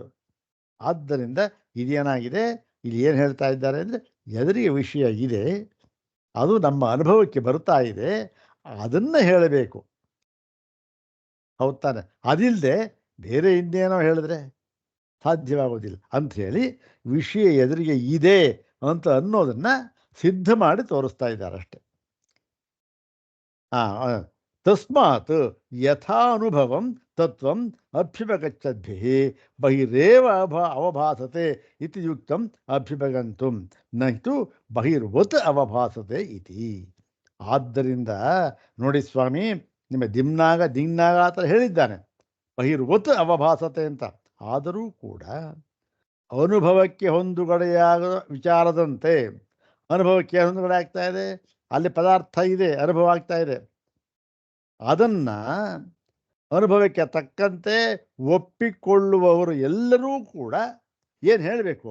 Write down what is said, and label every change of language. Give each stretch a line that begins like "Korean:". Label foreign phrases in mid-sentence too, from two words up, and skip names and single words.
Kannada: ಆದ್ದರಿಂದ ಇದೇನಾಗಿದೆ, ಇಲ್ಲಿ ಏನು ಹೇಳ್ತಾ ಇದ್ದಾರೆ ಅಂದರೆ, ಎದುರಿಗೆ ವಿಷಯ ಇದೆ, ಅದು ನಮ್ಮ ಅನುಭವಕ್ಕೆ ಬರ್ತಾ ಇದೆ, ಅದನ್ನು ಹೇಳಬೇಕು. ಹೌದು ತಾನೆ? ಅದಿಲ್ಲದೆ ಬೇರೆ ಇನ್ನೇನೋ ಹೇಳಿದ್ರೆ ಸಾಧ್ಯವಾಗೋದಿಲ್ಲ ಅಂಥೇಳಿ ವಿಷಯ ಎದುರಿಗೆ ಇದೆ ಅಂತ ಅನ್ನೋದನ್ನು ಸಿದ್ಧ ಮಾಡಿ ತೋರಿಸ್ತಾ ಇದ್ದಾರೆ ಅಷ್ಟೆ.
Sanskrit: ತಸ್ಮಾತ್ ಯಥಾ ಅನುಭವಂ ತತ್ವಂ ಅಭ್ಯುಪಗಚ್ಚದ್ಭಿಃ ಬಹಿರೇವ ಅವಭಾಸತೆ ಇತಿ ಯುಕ್ತಂ ಅಭ್ಯುಪಗಂತುಂ ನಹಿತು ಬಹಿರ್ವತ್ ಅವಭಾಸತೆ ಇತಿ.
Kannada: ಆದ್ದರಿಂದ ನೋಡಿ ಸ್ವಾಮಿ, ನಿಮ್ಮ ದಿನ್ನಾಗ ಆ ಥರ ಹೇಳಿದ್ದಾನೆ,
Sanskrit: ಬಹಿರ್ವತ್ ಅವಭಾಸತೆ
Kannada: ಅಂತ. ಆದರೂ ಕೂಡ ಅನುಭವಕ್ಕೆ ಹೊಂದುಗಡೆಯಾಗ ವಿಚಾರದಂತೆ, ಅನುಭವಕ್ಕೆ ಹೊಂದುಗಡೆ ಆಗ್ತಾ ಇದೆ, ಅಲ್ಲಿ ಪದಾರ್ಥ ಇದೆ, ಅನುಭವ ಆಗ್ತಾ ಇದೆ, ಅದನ್ನು ಅನುಭವಕ್ಕೆ ತಕ್ಕಂತೆ ಒಪ್ಪಿಕೊಳ್ಳುವವರು ಎಲ್ಲರೂ ಕೂಡ ಏನು ಹೇಳಬೇಕು?